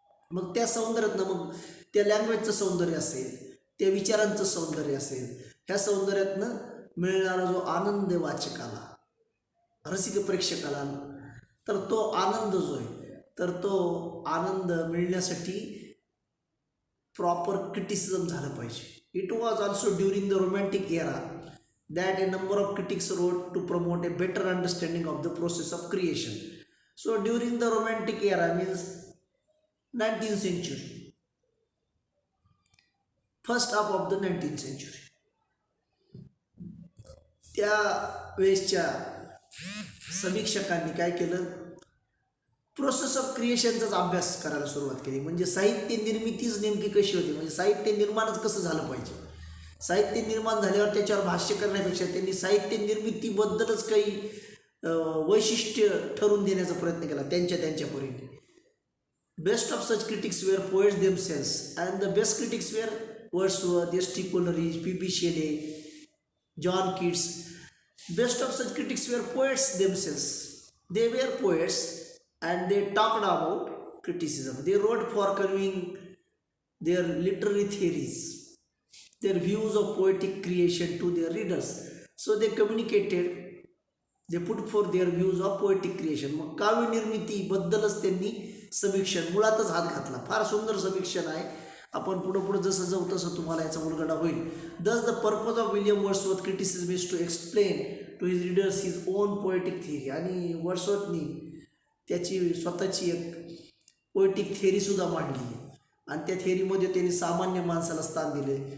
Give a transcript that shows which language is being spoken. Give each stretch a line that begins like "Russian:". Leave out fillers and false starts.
Marathi: मग त्या सौंदर्यातनं मग त्या लँग्वेजचं सौंदर्य असेल, त्या विचारांचं सौंदर्य असेल, ह्या सौंदर्यातनं मिळणारा जो आनंद आहे वाचकाला, रसिक प्रेक्षकाला, तर तो आनंद जो आहे, तर तो आनंद मिळण्यासाठी प्रॉपर क्रिटिसिझम झालं पाहिजे.
English: It was also during the romantic era that a number of critics wrote to promote a better understanding of the process of creation. So during the romantic era means 19th century, first half of the 19th century,
Marathi: त्या वेळेसच्या समीक्षकांनी काय केलं, process of क्रिएशनचाच अभ्यास करायला सुरुवात केली. म्हणजे साहित्य निर्मितीच नेमकी कशी होती, म्हणजे साहित्य निर्माणच कसं झालं पाहिजे. साहित्य निर्माण झाल्यावर त्याच्यावर भाष्य करण्यापेक्षा त्यांनी साहित्य निर्मितीबद्दलच काही वैशिष्ट्य ठरवून देण्याचा प्रयत्न केला त्यांच्या परीने.
English: Best of such critics were poets themselves and the best critics were Wordsworth, S T. Coleridge, P B. Shelley, John Keats. Best of such critics were poets themselves. They were poets and they talked about criticism. They wrote for conveying their literary theories, their views of poetic creation to their readers. So they communicated, they put forth their views of poetic creation.
Marathi: मग काव्य निर्मिती बद्दलच त्यांनी समीक्षण मुळातच हात घातला. फार सुंदर समीक्षण आहे. आपण पुढं जसं जाऊ तसं तुम्हाला याचा उलगडा होईल.
English: Thus the purpose of William Wordsworth criticism is to explain to his readers his own poetic theory.
Marathi: आणि वर्ड्सवर्थनी त्याची स्वतःची एक पोएटिक थिअरीसुद्धा मांडली आणि त्या थिअरीमध्ये त्यांनी सामान्य माणसाला स्थान दिले.